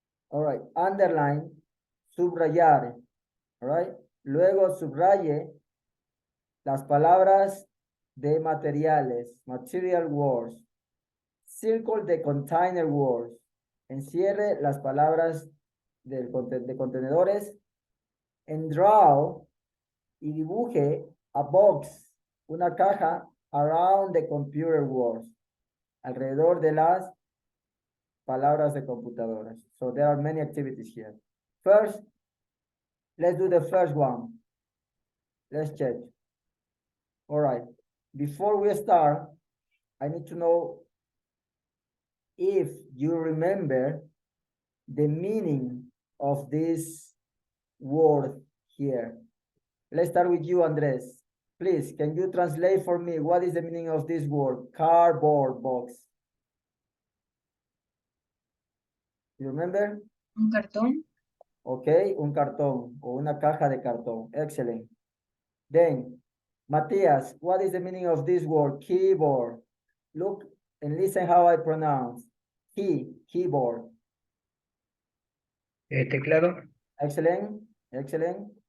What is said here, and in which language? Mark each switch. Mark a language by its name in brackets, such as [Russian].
[English] All right, underline, [Spanish] subrayar. [English] All right, [Spanish] luego subraye las palabras de materiales, [English] material words. Circle the container words. [Spanish] Encierre las palabras de contenedores. [English] And draw [Spanish] y dibuje [English] a box, [Spanish] una caja, [English] around the computer words, [Spanish] alrededor de las palabras de computadoras. [English] So there are many activities here. First, let's do the first one. Let's check. All right, before we start, I need to know if you remember the meaning of this word here. Let's start with you, Andres. Please, can you translate for me what is the meaning of this word, cardboard box? You remember? [Spanish] Un cartón. Okay, un cartón o una caja de cartón. [English] Excellent. Then, Matthias, what is the meaning of this word, keyboard? Look and listen how I pronounce. Keyboard. [Spanish] Teclado. [English] Excellent, excellent.